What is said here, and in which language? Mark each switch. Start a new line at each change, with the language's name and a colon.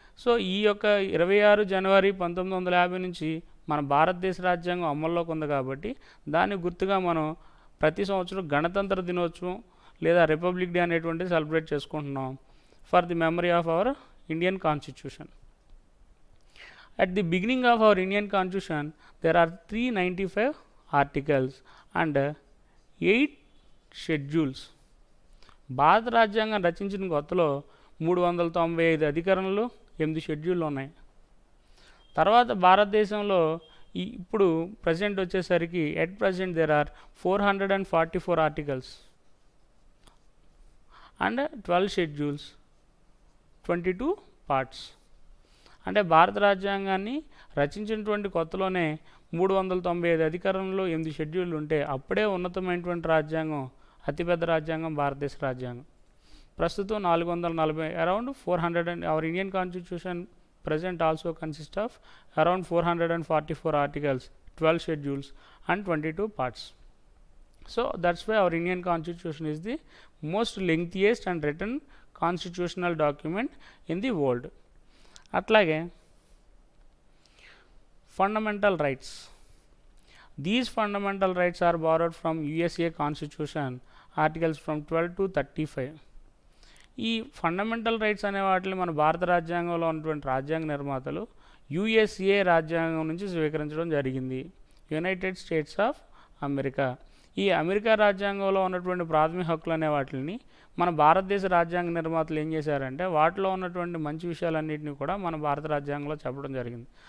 Telugu: So ఈ యొక్క 26 జనవరి 1950 నుంచి మన భారతదేశ రాజ్యాంగం అమల్లోకి ఉంది కాబట్టి దాన్ని గుర్తుగా మనం ప్రతి సంవత్సరం గణతంత్ర దినోత్సవం లేదా రిపబ్లిక్ డే అనేటువంటిది సెలబ్రేట్ చేసుకుంటున్నాం
English: For the memory of our Indian constitution. At the beginning of our Indian Constitution, there are 395 articles and 8 schedules.
Telugu: భారత రాజ్యాంగం రచించిన కొత్తలో 395 అధికరణలు, 8 షెడ్యూళ్ళు ఉన్నాయి. తర్వాత భారతదేశంలో ఇప్పుడు ప్రజెంట్ వచ్చేసరికి
English: At present there are 444 articles and 12 schedules, 22 parts.
Telugu: అంటే భారత రాజ్యాంగాన్ని రచించినటువంటి కొత్తలోనే 395 అధికరణలు, 8 షెడ్యూళ్ళు ఉంటే అప్పుడే ఉన్నతమైనటువంటి రాజ్యాంగం, అతిపెద్ద రాజ్యాంగం భారతదేశ రాజ్యాంగం.
English: ప్రస్తుతం 440 around 400 and our Indian constitution present also consists of around 444 articles, 12 schedules and 22 parts. So that's why our Indian Constitution is the most lengthiest and written constitutional document in the world. అట్లాగే fundamental rights. These fundamental rights are borrowed from USA Constitution articles from 12 to 35.
Telugu: ఈ fundamental rights అనే వాటిని మన భారత రాజ్యాంగంలో ఉన్నటువంటి రాజ్యాంగ నిర్మాతలు యుఎస్ఏ రాజ్యాంగం నుంచి స్వీకరించడం జరిగింది, యునైటెడ్ స్టేట్స్ ఆఫ్ అమెరికా. ఈ అమెరికా రాజ్యాంగంలో ఉన్నటువంటి ప్రాథమిక హక్కులు అనే వాటిని మన భారతదేశ రాజ్యాంగ నిర్మాతలు ఏం చేశారంటే వాటిలో ఉన్నటువంటి మంచి విషయాలన్నింటినీ కూడా మన భారత రాజ్యాంగంలో చెప్పడం జరిగింది.